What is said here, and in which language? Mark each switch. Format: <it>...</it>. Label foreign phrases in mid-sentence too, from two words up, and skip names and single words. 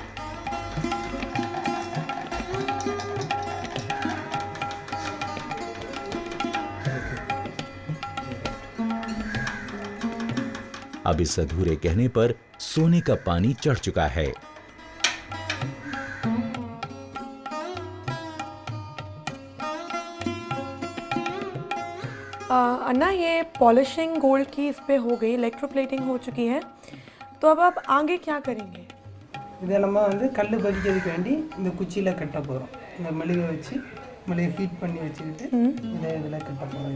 <hi>अब इस अधूरे गहने पर सोने का पानी चढ़ चुका है। अन्ना, ये</hi> <en>polishing gold</en> <hi>की इस पे हो गई, इलेक्ट्रोप्लेटिंग हो चुकी है, तो अब आप आगे क्या करेंगे?</hi> <ta>இதை நம்ம வந்து கல் பதிக்கிறதுக்கு வேண்டி இந்த குச்சியில் கட்ட போகிறோம். இந்த மெழுகை வச்சு மெழுகை ஹீட் பண்ணி வச்சுக்கிட்டு இதில் கட்ட போகிறோம்.</ta>